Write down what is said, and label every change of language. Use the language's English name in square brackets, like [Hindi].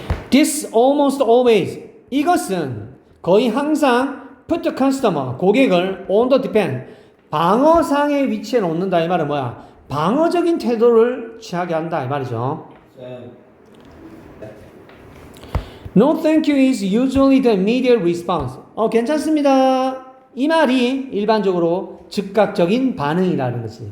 [English] This almost always [Korean] 이것은 거의 항상 [English] put the customer 고객을 on the defense [Korean] 방어상에 위치해 놓는다 이 말은 뭐야? 방어적인 태도를 취하게 한다 이 말이죠. [English] No thank you is usually the immediate response. [Korean] 괜찮습니다. 이 말이 일반적으로 즉각적인 반응이라는 거지.